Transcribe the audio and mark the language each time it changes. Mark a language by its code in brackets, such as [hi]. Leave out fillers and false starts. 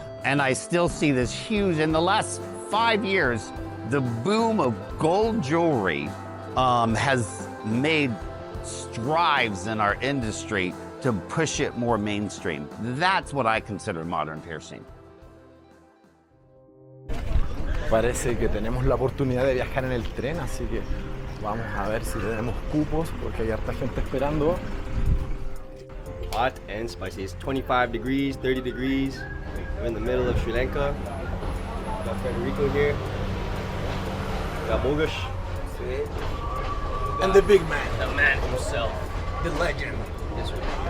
[en] And I still see this huge, in the last 5 years, the boom of gold jewelry has made strides in our industry to push it more mainstream. That's what I consider modern piercing. [es] Parece que tenemos la oportunidad de viajar en el tren, así que vamos a ver si tenemos cupos porque hay harta gente esperando. [en] Hot and spicy. It's 25 degrees, 30 degrees. We're in the middle of Sri Lanka. We got Federico here. We got Bogus. And the big man. The man himself. The legend. This one.